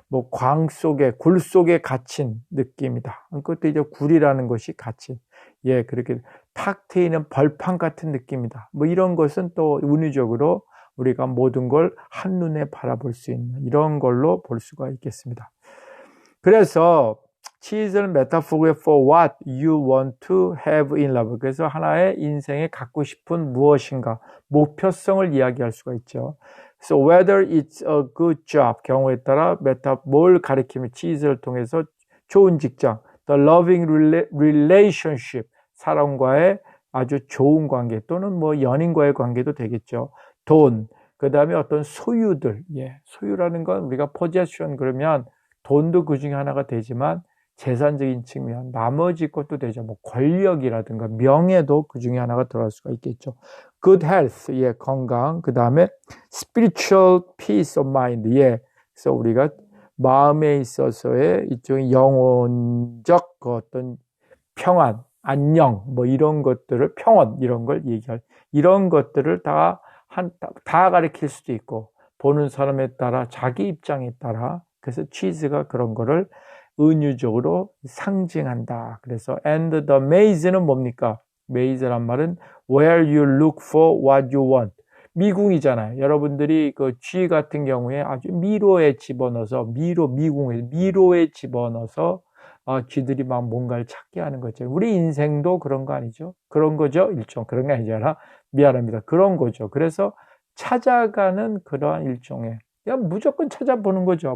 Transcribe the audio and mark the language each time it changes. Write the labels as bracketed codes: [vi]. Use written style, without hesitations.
[ko] 광 속에, 굴 속에 갇힌 느낌이다. 그것도 이제 굴이라는 것이 갇힌. 그렇게 탁 트이는 벌판 같은 느낌이다. 이런 것은 또 은유적으로 우리가 모든 걸 한눈에 바라볼 수 있는 이런 걸로 볼 수가 있겠습니다. 그래서 [en] cheese는 metaphor for what you want to have in love. [ko] 그래서 하나의 인생에 갖고 싶은 무엇인가, 목표성을 이야기할 수가 있죠. [en] So whether it's a good job, [ko] 경우에 따라 뭘 가리키면 cheese를 통해서 좋은 직장, [en] the loving relationship, [ko] 사람과의 아주 좋은 관계 또는 연인과의 관계도 되겠죠. 돈, 그 다음에 어떤 소유들, 소유라는 건 우리가 possession 그러면 돈도 그 중에 하나가 되지만 재산적인 측면, 나머지 것도 되죠. 권력이라든가 명예도 그 중에 하나가 들어갈 수가 있겠죠. [en] Good health, 건강. [ko] 그 다음에 [en] spiritual peace of mind, [ko] 그래서 우리가 마음에 있어서의 일종의 영혼적 어떤 평안, 안녕, 이런 것들을 평온 이런 걸 이런 것들을 다 가리킬 수도 있고 보는 사람에 따라 자기 입장에 따라 그래서 cheese가 그런 거를 은유적으로 상징한다. 그래서 [en] and the [ko] maze는 뭡니까? maze란 말은 [en] where you look for what you want. [ko] 미궁이잖아요. 여러분들이 그 쥐 같은 경우에 아주 미로에 집어넣어서 미로에 집어넣어서 쥐들이 막 뭔가를 찾게 하는 거죠. 우리 인생도 그런 거 아니죠? 그런 거죠? 그런 게 아니잖아. 미안합니다. 그런 거죠. 그래서 찾아가는 그러한 일종의 그냥 무조건 찾아보는 거죠.